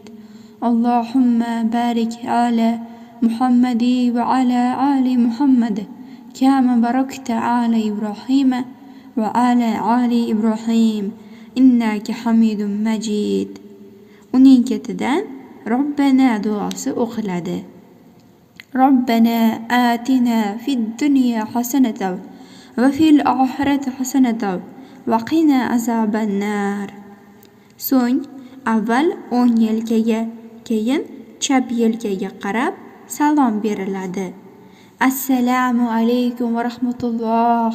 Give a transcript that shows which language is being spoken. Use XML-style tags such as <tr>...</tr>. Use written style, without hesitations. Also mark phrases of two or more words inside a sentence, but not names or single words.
<ar>اللهم بارك على محمد وعلى آل محمد كما باركت على إبراهيم وعلى آل إبراهيم إنك حميد مجيد.</ar> <uz>Uning ketidan Robbana duosi o'qiladi.</uz> <ar>ربنا آتنا في الدنيا حسنة وفي الآخرة حسنة وقنا عذاب النار.</ar> <uz>So'ng avval o'ng yelkaga, keyin chap yelkaga qarab salom beriladi.</uz> <ar>السلام عليكم ورحمة الله.</ar>